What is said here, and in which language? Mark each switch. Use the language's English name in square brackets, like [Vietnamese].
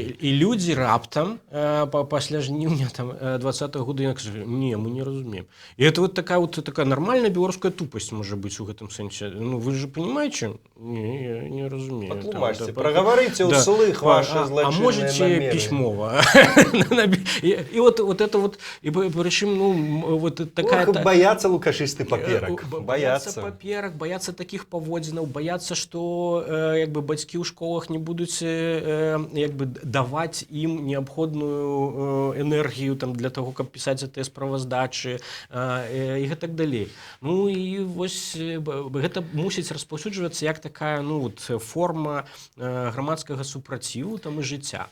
[Belarusian] І людзі раптам пасля жніўня там 20-го года яны кажуць, не, мы не разумеем. І это вот такая нармальная беларуская тупасць можа быць у гэтым сэнсе. [Russian] Ну, вы же понимаете? Не, я не разумею. [Belarusian] Патлумачце, прагаварыце ўслых ваши злачынныя намеры. [Russian] А можете письмова? И вот это вот, и причем, ну, вот такая... Боятся лукашисты паперак. [Belarusian] Боятся паперак, боятся таких паводзінаў, боятся, что як бы бацькі ў школах не будуць як бы даваць ім неабходную энергію там для того, каб пісаць гэтыя справаздачы і гэтак далей. Ну і вось гэта мусіць распаўсюджвацца як такая, ну, вот форма грамадскага супраціву там і жыцця.